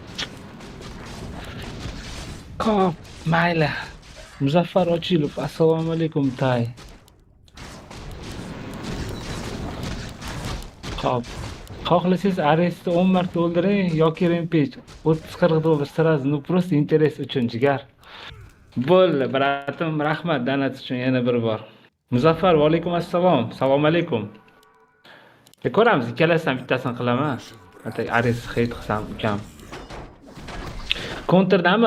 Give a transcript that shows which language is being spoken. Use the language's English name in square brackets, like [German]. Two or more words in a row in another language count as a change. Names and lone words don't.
[Uzbek] Xo'p, mayli. Muzaffar Ochilov, assalomu alaykum tay. Xo'p. Xohlasangiz Aresni 10 marta o'ldiring yoki Rampage 30-40 dollar [Russian] sразу, ну просто [Uzbek] interes uchun jigar. Bo'ldi, bratim, rahmat donat uchun yana bir bor. Muzaffar, va alaykum assalom. Assalomu alaykum. Ko'ramiz, ikkalasidan bittasini qilaman. Atak Ares hit qilsam ukam. Kontrdami?